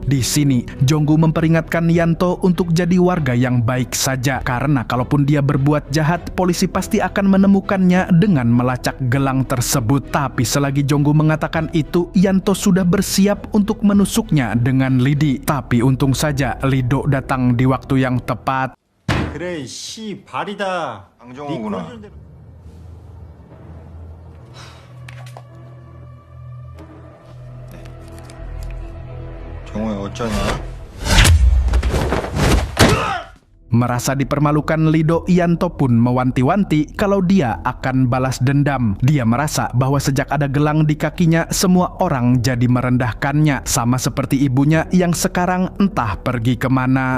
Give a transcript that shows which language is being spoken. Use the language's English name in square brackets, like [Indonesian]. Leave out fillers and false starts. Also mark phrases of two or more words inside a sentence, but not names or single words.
[Indonesian] Di sini, Jonggu memperingatkan Yanto untuk jadi warga yang baik saja. Karena kalaupun dia berbuat jahat, polisi pasti akan menemukannya dengan melacak gelang tersebut. Tapi selagi Jonggu mengatakan itu, Yanto sudah bersiap untuk menusuknya dengan lidi. Tapi untung saja Lido datang di waktu yang tepat. [Korean] 그래 씨 발이다. 강정호구나. 정호야 어쩌냐? [Indonesian] Merasa dipermalukan Lido, Yanto pun mewanti-wanti kalau dia akan balas dendam. Dia merasa bahwa sejak ada gelang di kakinya, semua orang jadi merendahkannya, sama seperti ibunya yang sekarang entah pergi kemana.